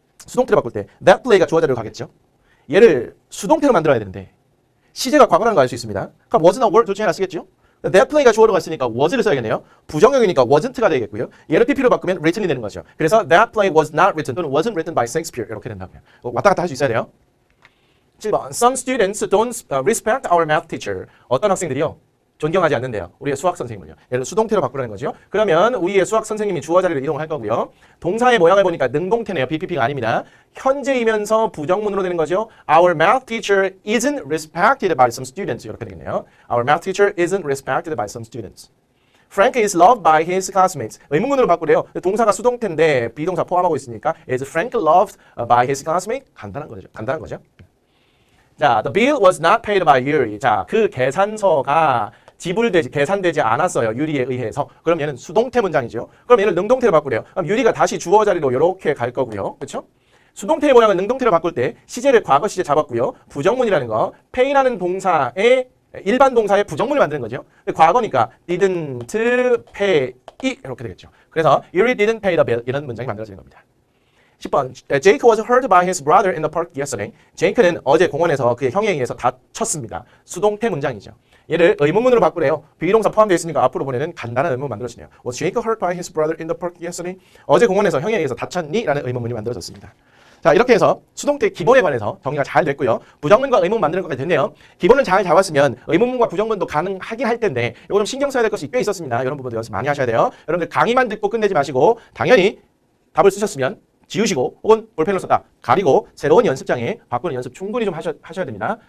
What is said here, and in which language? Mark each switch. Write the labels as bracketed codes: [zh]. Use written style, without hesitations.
[ko] 수동태로 바꿀 때 that play가 주어 자리로 가겠죠. 얘를 수동태로 만들어야 되는데 시제가 과거라는 거 알 수 있습니다. 그럼 was나 were 둘 중에 하나 쓰겠죠. that play가 주어로 갔으니까 was를 써야겠네요. 부정형이니까 wasn't가 되겠고요. 얘를 pp로 바꾸면 written이 되는 거죠. 그래서 [en] that play was not written 또는 wasn't written by Shakespeare [ko] 이렇게 된다고요. 왔다 갔다 할 수 있어야 돼요. [en] 7번. Some students don't respect our math teacher. [ko] 어떤 학생들이요? 존경하지 않는데요. 우리의 수학 선생님을요. 예를 들어 수동태로 바꾸라는 거죠. 그러면 우리의 수학 선생님이 주어 자리로 이동할 거고요. 동사의 모양을 보니까 능동태네요. BPP가 아닙니다. 현재이면서 부정문으로 되는 거죠. [en] Our math teacher isn't respected by some students. [ko] 이렇게 되겠네요. [en] Our math teacher isn't respected by some students. Frank is loved by his classmates. [ko] 의문문으로 바꾸래요. 동사가 수동태인데 비동사 포함하고 있으니까 [en] is Frank loved by his classmate? [ko] 간단한 거죠. 간단한 거죠. [en] 자, the bill was not paid by Yuri. [ko] 자, 그 계산서가 계산되지 않았어요. 유리에 의해서. 그럼 얘는 수동태 문장이죠. 그럼 얘는 능동태로 바꾸래요. 그럼 유리가 다시 주어 자리로 이렇게 갈 거고요. 그렇죠? 수동태의 모양은 능동태로 바꿀 때 시제를 과거 시제 잡았고요. 부정문이라는 거, pay라는 동사의 일반 동사의 부정문을 만드는 거죠. 과거니까 didn't pay 이렇게 되겠죠. 그래서 [en] Yuri didn't pay the bill [ko] 이런 문장이 만들어지는 겁니다. 10번. [en] Jake was hurt by his brother in the park yesterday. [ko] 제이크는 어제 공원에서 그의 형에 의해서 다쳤습니다. 수동태 문장이죠. 얘를 의문문으로 바꾸래요. 비동사 포함되어 있으니까 앞으로 보내는 간단한 의문문 만들어지네요. [en] Was Jake hurt by his brother in the park yesterday? [ko] 어제 공원에서 형에 의해서 다쳤니? 라는 의문문이 만들어졌습니다. 자, 이렇게 해서 수동태 기본에 관해서 정리가 잘 됐고요. 부정문과 의문문 만드는 것까지 됐네요. 기본은 잘 잡았으면 의문문과 부정문도 가능하긴 할 텐데 이거 좀 신경 써야 될 것이 꽤 있었습니다. 이런 부분도 연습 많이 하셔야 돼요. 여러분들 강의만 듣고 끝내지 마시고 당연히 답을 쓰셨으면 지우시고 혹은 볼펜으로 썼다 가리고 새로운 연습장에 바꾸는 연습 충분히 좀 하셔야 됩니다.